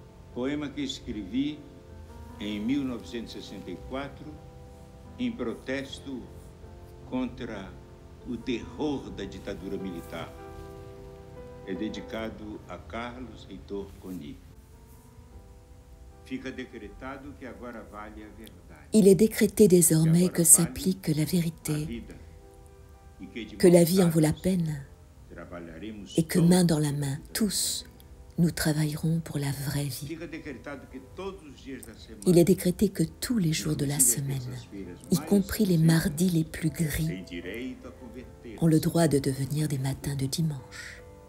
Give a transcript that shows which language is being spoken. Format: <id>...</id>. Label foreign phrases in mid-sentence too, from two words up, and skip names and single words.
<pt>Poema que escrevi em 1964 em protesto contra o terror da ditadura militar. É dedicado a Carlos Heitor Coni. Fica decretado que agora vale a verdade.</pt> <fr>Il est décrété désormais que s'applique la vérité, que la vie en vaut la peine, et que main dans la main, tous, nous travaillerons pour la vraie vie. Il est décrété que tous les jours de la semaine, y compris les mardis les plus gris, ont le droit de devenir des matins de dimanche.</fr>